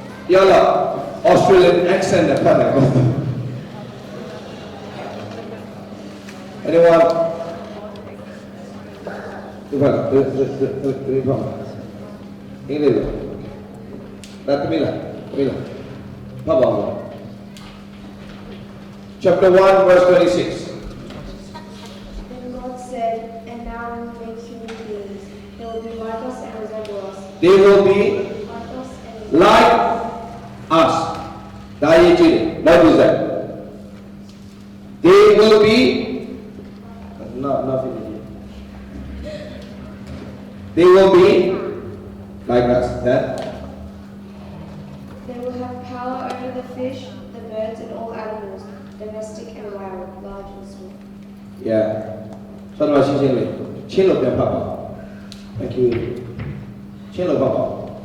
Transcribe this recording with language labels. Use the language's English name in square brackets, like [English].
[Burmese] တရားလား [English] Australian accent [Burmese] နဲ့ဖတ်တယ်ကော [English] Anyone [Burmese] ဒီဘာဒီဘာအင်္ဂလိပ်လိုဒါတမီးလားဖတ်ပါဦး [English] Chapter 1 verse 26 Then God said, and now we make human beings. They will be like us and resemble us. They will be Like us and like us. That is it. What is that? They will be not They will be like us. That they will have power over the fish, the birds, and all animals, domestic and wild, large and small. yeah. [Burmese] ဆိုတော့ရှင်းလေးချင်းလို့ပြန်ဖတ်ပါ [English] Thank you [Burmese] ချင်းလို့ဖတ်ပါ